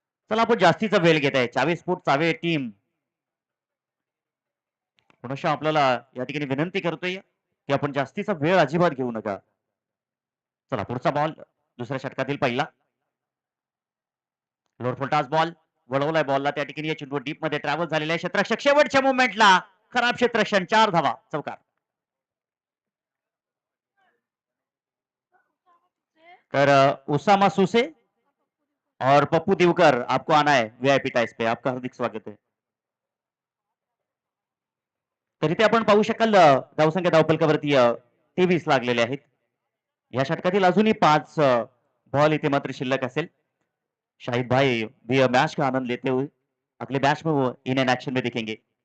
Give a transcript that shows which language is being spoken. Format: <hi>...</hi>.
<mr>चला आपण जास्तीचा वेळ घेत आहे. 40 फूट चावे टीम पुनश्च आपल्याला या ठिकाणी विनंती करतोय की आपण जास्तीचा वेळ अजिबात घेऊ नका. चला पुढचा बॉल दुसऱ्या षटकातील पहिला. लोअर फुलटास बॉल वळवलाय बॉलला त्या ठिकाणी चेंडू डीप मध्ये ट्रॅव्हल झालेला आहे. क्षेत्ररक्षक शेवटच्या मोमेंटला खराब क्षेत्ररक्षण 4 धावा चौकार.</mr> <hi>तर उसामा सुसे और पप्पू दिवकर आपको आना है वीआईपी टाइस पे. आपका हार्दिक स्वागत है.</hi> <mr>तर इथे आपण पाहू शकाल धावसंख्या धावफलकावरती 23 लागलेले आहेत. या षटकातील अजूनही 5 बॉल इथे मात्र शिल्लक असेल.</mr> <hi>शाहिद भाई भी मैच का आनंद लेते हुए अगले मैच में वो इंडियन एक्शन में दिखेंगे.</hi>